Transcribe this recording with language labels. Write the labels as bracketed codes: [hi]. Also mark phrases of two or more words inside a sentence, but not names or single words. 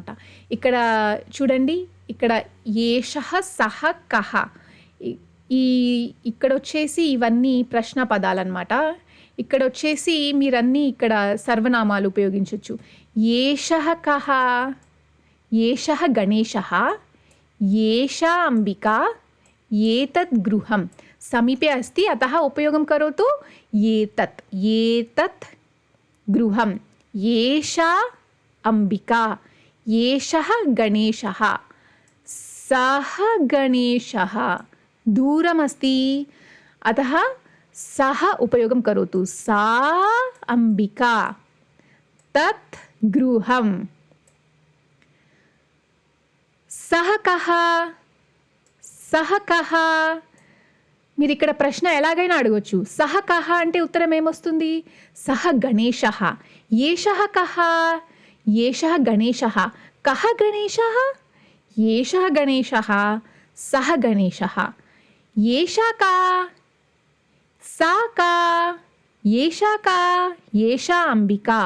[te] ఇక్కడ చూడండి, ఇక్కడ [sa] एषः, सः, कः, [te] ఇక్కడ వచ్చేసి ఇవన్నీ ప్రశ్న పదాలన్నమాట. ఇక్కడ వచ్చేసి మీరన్నీ ఇక్కడ సర్వనామాలు ఉపయోగించవచ్చు. [sa] एषः कः, एषः गणेशः, एषा अम्बिका, एतत् गृहम्. समीपे अस्ति अतः उपयोगं करोतु एतत्, एतत् गृहं, एषा अम्बिका, एषः गणेशः, सः गणेशः. दूरमस्ति अतः सः उपयोगं करोतु. सा अम्बिका, तत् गृहं. सः कः, सः कः. [te] మీరు ఇక్కడ ప్రశ్న ఎలాగైనా అడగొచ్చు. [sa] सः कः [te] అంటే ఉత్తరం ఏమొస్తుంది? [sa] सः गणेशः. एषः कः, एषः गणेशः. कः गणेशः, एषः गणेशः, सः गणेशः. एषा का, सा का, एषा का, एषा अम्बिका.